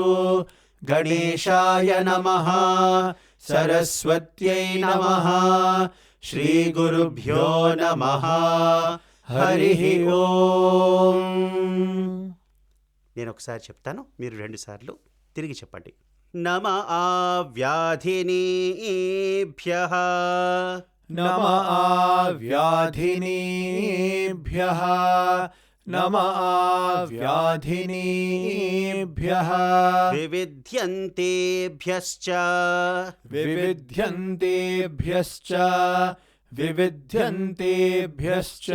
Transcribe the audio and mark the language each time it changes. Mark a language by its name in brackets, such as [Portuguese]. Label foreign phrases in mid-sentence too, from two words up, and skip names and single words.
[Sanskrit] गणेशाय नमः, सरस्वत्यै नमः, श्रीगुरुभ्यो नमः. हरिः ఓం. [Telugu] నేను ఒకసారి చెప్తాను, మీరు 2 సార్లు తిరిగి చెప్పండి. [Sanskrit] నమ ఆవ్యాధినీభ్యః नम आव्याधिनीभ्यः नम आव्याधिनीभ्यः विविध्यन्तेभ्यश्च विविध्यन्तेभ्यश्च विविध्यन्तेभ्यश्च